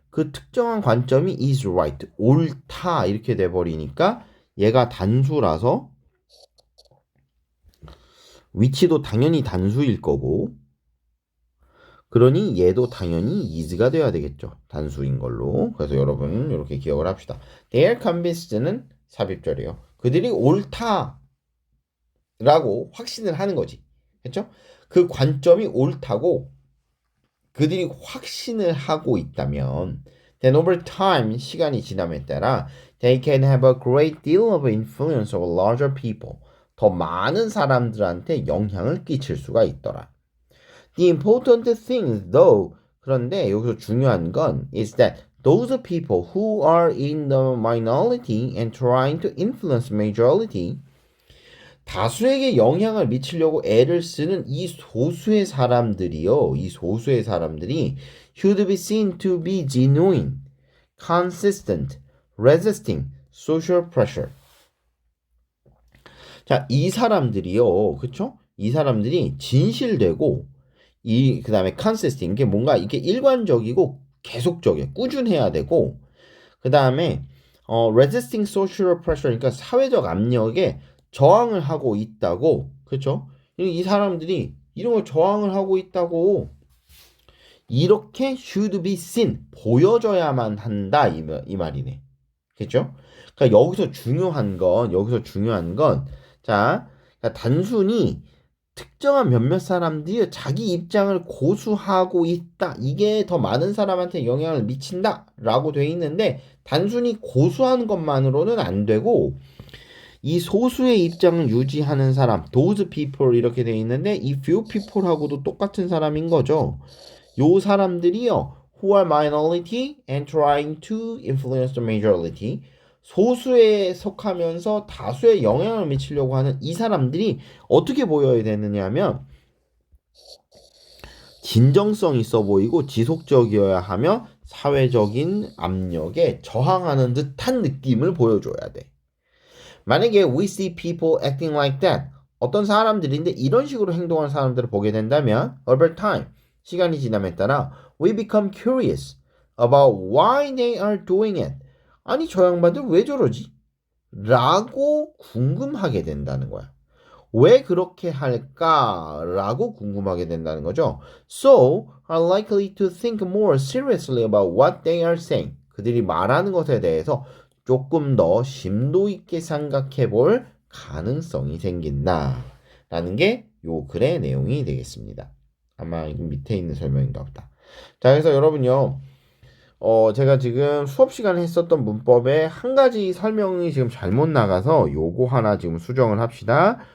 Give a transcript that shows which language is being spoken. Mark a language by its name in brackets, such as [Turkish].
[Korean] 그 특정한 관점이 [English] is right, [Korean] 옳다 이렇게 돼버리니까 얘가 단수라서 위치도 당연히 단수일 거고 그러니 얘도 당연히 is가 돼야 되겠죠. 단수인 걸로. 그래서 여러분 이렇게 기억을 합시다. [English] They are convinced는 삽입절이에요. [Korean] 그들이 옳다라고 확신을 하는 거지. 그렇죠? 그 관점이 옳다고 그들이 확신을 하고 있다면 [English] then over time, [Korean] 시간이 지남에 따라 [English] they can have a great deal of influence over larger people. [Korean] 더 많은 사람들한테 영향을 끼칠 수가 있더라. [English] The important thing, though, [Korean] 그런데 여기서 중요한 건 [English] is that those people who are in the minority and trying to influence majority [Korean] 다수에게 영향을 미치려고 애를 쓰는 이 소수의 사람들이요. 이 소수의 사람들이 [English] should be seen to be genuine, consistent, resisting social pressure. [Korean] 자, 이 사람들이요. 그쵸? 이 사람들이 진실되고 그다음에 consistent 이게 뭔가 이게 일관적이고 계속적이야. 꾸준해야 되고 그다음에 [English] resisting social pressure [Korean] 그러니까 사회적 압력에 저항을 하고 있다고. 그렇죠? 이 사람들이 이런 걸 저항을 하고 있다고. 이렇게 [English] should be seen [Korean] 보여져야만 한다 이 말이네. 그렇죠? 그러니까 여기서 중요한 건 자, 그러니까 단순히 특정한 몇몇 사람들이 자기 입장을 고수하고 있다. 이게 더 많은 사람한테 영향을 미친다. 라고 돼 있는데 단순히 고수하는 것만으로는 안 되고 이 소수의 입장을 유지하는 사람, [English] those people [Korean] 이렇게 돼 있는데 이 few people하고도 똑같은 사람인 거죠. 요 사람들이요. [English] who are minority and trying to influence the majority. [Korean] 소수에 속하면서 다수에 영향을 미치려고 하는 이 사람들이 어떻게 보여야 되느냐 하면 진정성 있어 보이고 지속적이어야 하며 사회적인 압력에 저항하는 듯한 느낌을 보여줘야 돼. [English] 만약에 we see people acting like that [Korean] 어떤 사람들인데 이런 식으로 행동하는 사람들을 보게 된다면 [English] over time [Korean] 시간이 지남에 따라 [English] we become curious about why they are doing it. [Korean] 아니 저 양반들 왜 저러지? 라고 궁금하게 된다는 거야. 왜 그렇게 할까? 라고 궁금하게 된다는 거죠. [English] So are likely to think more seriously about what they are saying. [Korean] 그들이 말하는 것에 대해서 조금 더 심도 있게 생각해 볼 가능성이 생긴다. 라는 게 요 글의 내용이 되겠습니다. 아마 이건 밑에 있는 설명인가 보다. 자, 그래서 여러분요. 제가 지금 수업 시간에 했었던 문법에 한 가지 설명이 지금 잘못 나가서 요거 하나 지금 수정을 합시다.